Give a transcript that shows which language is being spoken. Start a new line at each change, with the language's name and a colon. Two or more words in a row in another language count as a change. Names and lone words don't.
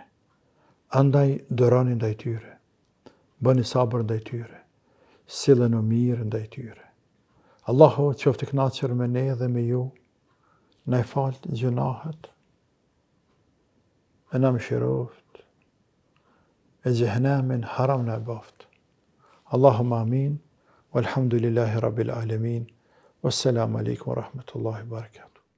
Albanian: Andaj dorani ndaj tyre. Bëni sabër ndaj tyre. Silleni mirë ndaj tyre. Allahu qoftë i kënaqur me ne dhe me ju. Na i fal gjunahet. E na mëshiroft. E xhehenamin haram na baft.
Arabic: اللهم آمين. والحمد لله رب العالمين. والسلام عليكم ورحمة الله وبركاته.